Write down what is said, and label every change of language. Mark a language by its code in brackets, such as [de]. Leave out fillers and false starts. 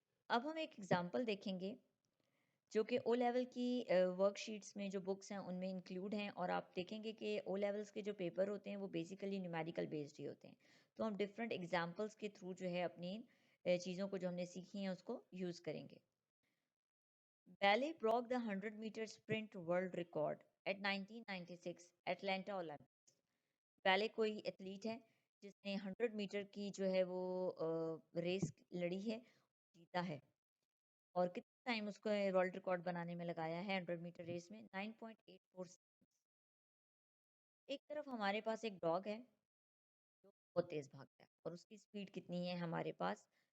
[hi] अब हम एक एग्जांपल देखेंगे जो कि ओ लेवल की वर्कशीट्स में जो बुक्स हैं उनमें इंक्लूड हैं, और आप देखेंगे कि ओ लेवल्स के जो पेपर होते हैं वो बेसिकली न्यूमेरिकल बेस्ड ही होते हैं। तो हम डिफरेंट एग्जांपल्स के थ्रू जो है अपनी चीज़ों को जो हमने सीखी हैं उसको यूज़ करेंगे। [en] Ballet broke the 100-meter sprint world record at 1996 Atlanta Olympics. [hi] Ballet कोई एथलीट है जिसने 100 मीटर की जो है वो रेस लड़ी है, जीता है। और कितना टाइम उसको वर्ल्ड रिकॉर्ड बनाने में लगाया है 100 मीटर रेस में? 9.84 सेकंड्स। एक तरफ हमारे पास एक डॉग है जो बहुत तेज भागता है और उसकी स्पीड कितनी है हमारे पास?